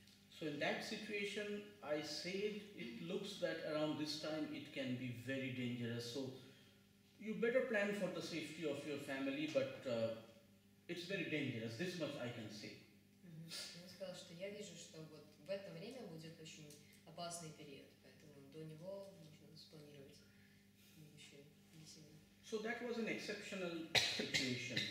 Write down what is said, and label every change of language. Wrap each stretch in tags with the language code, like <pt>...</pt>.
<en>So in that situation, I said it looks that around this time it can be very dangerous. So you better plan for the safety of your family, but it's very dangerous. This much I can say.</en> <ru>Он сказал, что я вижу, что вот в это время будет очень опасный период, поэтому до него нужно спланировать будущее для себя.</ru> <en>So that was an exceptional situation.</en>